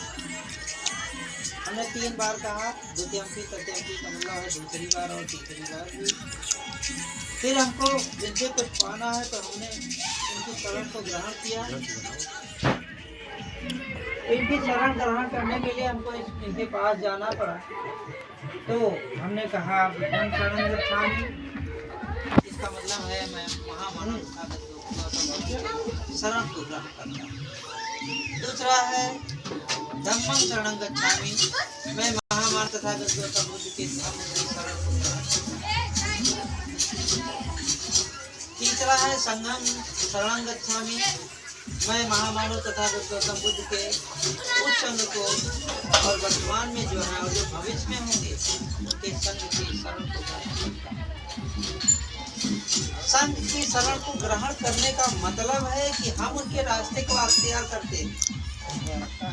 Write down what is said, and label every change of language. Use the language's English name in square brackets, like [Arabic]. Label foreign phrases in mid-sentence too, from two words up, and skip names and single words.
[Hindi] हमने 3 बार कहा, [Pali] द्वितीयंपी तृतीयंपी [Hindi] का मतलब है दूसरी बार और तीसरी बार भी। फिर हमको जिनसे कुछ पाना है तो हमने उनकी शरण को ग्रहण किया। इनकी शरण ग्रहण करने के लिए हमको इनके पास जाना पड़ा। तो हमने कहा [Pali] बुद्धं शरणं गच्छामि, [Hindi] इसका मतलब है मैं महामानव शरण को ग्रहण करता हूँ। दूसरा है [Pali] धम्मं शरणं गच्छामि, [Hindi] मैं महामानव तथागत गौतम बुद्ध के धम्म की शरण को ग्रहण करता हूँ। तीसरा है [Pali] संघं शरणं गच्छामि, [Hindi] मैं महामानव तथागत गौतम बुद्ध के उस संघ को और वर्तमान में जो है और जो भविष्य में होंगे उनके संघ की शरण को ग्रहण करता हूँ। संघ की शरण को ग्रहण करने का मतलब है कि हम उनके रास्ते को अख्तियार करते हैं।